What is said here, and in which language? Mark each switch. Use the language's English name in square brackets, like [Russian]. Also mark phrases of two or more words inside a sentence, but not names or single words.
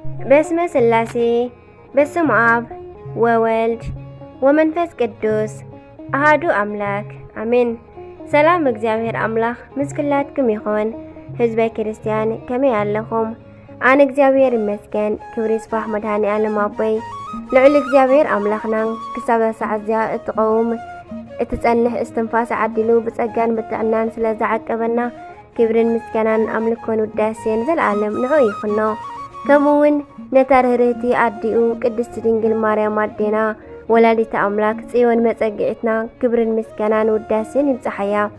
[Geez] በስመ ሥላሴ፣ በስመ አብ ወወልድ ወመንፈስ ቅዱስ አሃዱ አምላክ አሜን። [Tigrinya] ሰላም እግዚአብሔር አምላኽ ምስ ኩላትኩም ይኹን። ህዝበ ክርስቲያን ከመይ ኣለኹም? ኣነ እግዚኣብሔር ይመስገን። ክብሪ ይስፋሕ መድኃኔ ዓለም ኣቦይ። ልዑል እግዚኣብሔር ኣምላኽና ክሳብ ሰዓት እዚኣ እትቐውም እትጸንሕ እስትንፋስ ዓዲሉ ብጸጋን ብጥዕናን ስለ ዝዓቀበና ክብርን ምስጋናን ኣምልኮን ውዳሴን ዘለኣለም ንዑ ይኹኖ። ከምኡ እውን ነታ ርህርቲ ኣዲኡ ቅድስቲ ድንግል ማርያም ኣዴና ወላዲተ ኣምላክ ጽዮን መጸግዒትና ክብርን ምስጋናን ውዳሴን ይብጽሓያ።